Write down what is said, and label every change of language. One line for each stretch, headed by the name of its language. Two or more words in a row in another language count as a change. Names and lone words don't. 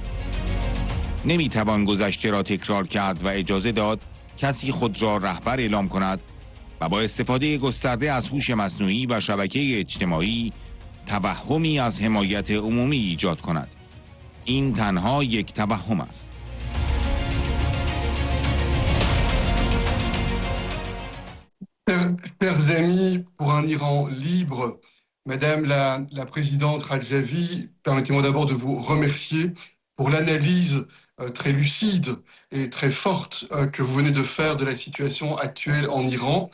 Persian: نمیتوان گذشته را تکرار کرد و اجازه داد کسی خود را رهبر اعلام کند و با استفاده گسترده از هوش مصنوعی و شبکه اجتماعی توهمی از حمایت عمومی ایجاد کند. این تنها یک توهم است.
French: Chers amis, pour un Iran libre, Madame la Présidente Rajavi, permettez-moi d'abord de vous remercier pour l'analyse très lucide et très forte que vous venez de faire de la situation actuelle en Iran.